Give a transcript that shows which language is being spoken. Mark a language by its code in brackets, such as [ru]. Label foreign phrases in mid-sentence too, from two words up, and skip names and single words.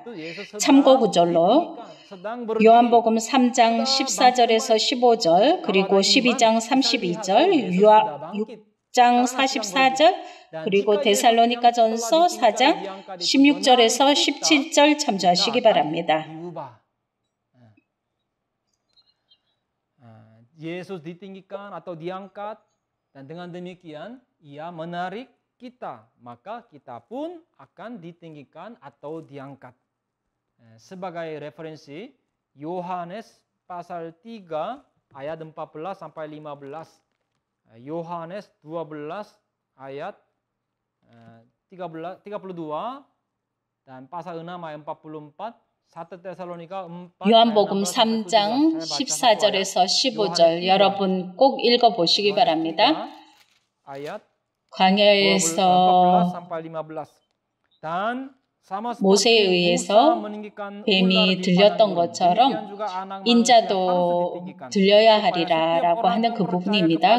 [ko] 참고 구절로 요한복음 3장 14절에서 15절 그리고 12장 32절 6장 44절 그리고 데살로니가전서 4장 16절에서 17절 참조하시기 바랍니다. [id] Yesus ditinggikan atau diangkat dan dengan demikian ia menarik kita, maka kita pun akan ditinggikan atau diangkat. Sebagai referensi Yohanes pasal 3 ayat 14 sampai 15. Yohanes 12 ayat 32 dan pasal 6 ayat 44. [ko] 요한복음 3장 14절에서 15절 여러분 꼭 읽어보시기 바랍니다. 광야에서 모세에 의해서 뱀이 들렸던 것처럼 인자도 들려야 하리라 라고 하는 그 부분입니다.